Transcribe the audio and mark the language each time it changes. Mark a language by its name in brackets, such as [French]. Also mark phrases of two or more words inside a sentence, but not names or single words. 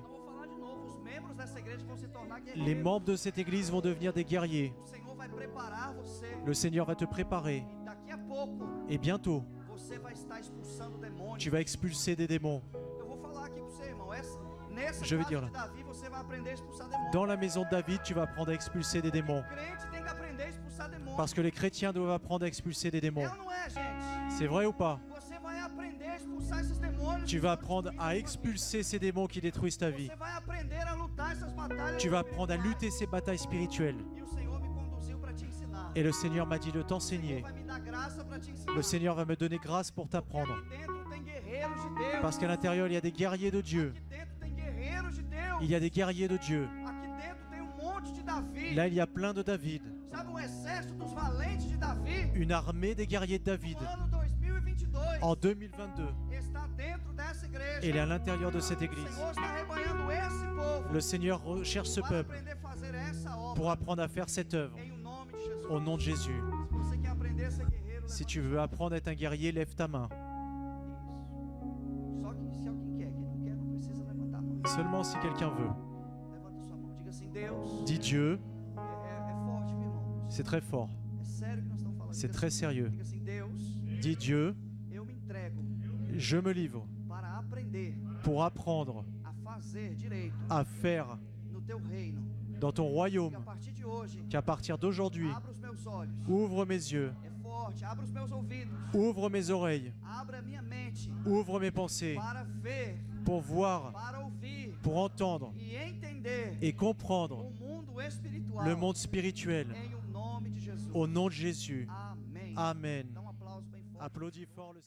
[Portuguese] Eu vou falar de novo, os membros dessa igreja vão se tornar [French] Les [Portuguese] guerreiros. [French] membres de cette église vont devenir des guerriers. [Portuguese] O Senhor vai preparar você. [French] Le Seigneur va te préparer. [Portuguese] E daqui a pouco [French] Et bientôt, [Portuguese] você vai estar expulsando demônios. [French] tu vas expulser des démons. [Portuguese] Eu vou falar aqui com você, irmão. Nessa [French] Je vais [Portuguese] casa [French] dire [Portuguese] de [French] là. [Portuguese] Davi, você vai aprender a expulsar demônios. [French] Dans la maison de David, tu vas apprendre à expulser des démons. [Portuguese] O crente tem que aprender a expulsar demônios. [French] Parce que les chrétiens doivent apprendre à expulser des démons. [Portuguese] É ou não é, gente? [French] C'est vrai ou pas? [Portuguese] Você vai aprender a expulsar esses demônios. [French] Tu vas apprendre à expulser ces démons qui détruisent ta vie. [Portuguese] Você vai aprender a lutar essas batalhas. [French] Tu vas apprendre à lutter ces batailles spirituelles. [Portuguese] E o Senhor me conduziu para te ensinar. [French] Et le Seigneur m'a dit de [Portuguese] O [French] t'enseigner. [Portuguese] Senhor vai me dar graça para te ensinar. [French] Le Seigneur va me donner grâce pour t'apprendre. [Portuguese] Aqui dentro tem guerreiros de Deus. [French] Parce qu'à l'intérieur, il y a des guerriers de Dieu. [Portuguese] Aqui dentro tem guerreiros de Deus. [French] Il y a des guerriers de Dieu. [Portuguese] Aqui dentro tem monte de Davi. [French] Là, il y a plein de David. [Portuguese] Sabe, exército dos valentes de Davi. [French] Une armée des guerriers de David. [Portuguese] No ano 2022 [French] En 2022. [Portuguese] está dentro dessa igreja. [French] Et il est à l'intérieur de cette [Portuguese] O [French] église. [Portuguese] Senhor está rebanhando esse povo. [French] Le Seigneur recherche ce [Portuguese] Para [French] peuple [Portuguese] aprender a fazer essa obra. [French] pour apprendre à faire cette œuvre. [Portuguese] Em o nome de Jesus. [French] Au nom de Jésus. [Portuguese] Se você quer aprender a ser guerreiro, [French] Si tu veux apprendre à être un guerrier, lève ta main. [Portuguese] Isso. Só que se alguém quer, quem não quer não precisa levantar a mão. [French] Seulement si quelqu'un veut. [Portuguese] Levanta sua mão, diga assim: Deus. [French] Dis Dieu, [Portuguese] É forte, meu irmão. [French] c'est très fort. [Portuguese] É sério que nós estamos falando. [French] C'est [Portuguese] Diga [French] très [Portuguese] assim, [French] sérieux. [Portuguese] Diga assim: Deus, [French] Dis Dieu, [Portuguese] eu me entrego [French] je me livre [Portuguese] para aprender [French] pour apprendre [Portuguese] a fazer direito [French] à faire [Portuguese] no teu reino. [French] dans ton [Portuguese] Que a [French] royaume [Portuguese] partir de hoje, [French] qu'à partir d'aujourd'hui, [Portuguese] abra os meus olhos. [French] ouvre mes yeux, [Portuguese] É forte, abra os meus ouvidos. [French] ouvre mes oreilles, [Portuguese] Abra a minha mente [French] ouvre mes pensées [Portuguese] para ver, [French] pour voir, [Portuguese] para ouvir [French] pour entendre [Portuguese] e entender [French] et comprendre [Portuguese] o mundo espiritual. [French] le monde spirituel. [Portuguese] Em o nome de Jesus. [French] Au nom de Jésus. [Portuguese] Amém. [French] Amen. [Portuguese] Dá um aplauso bem forte. [French] Applaudis fort le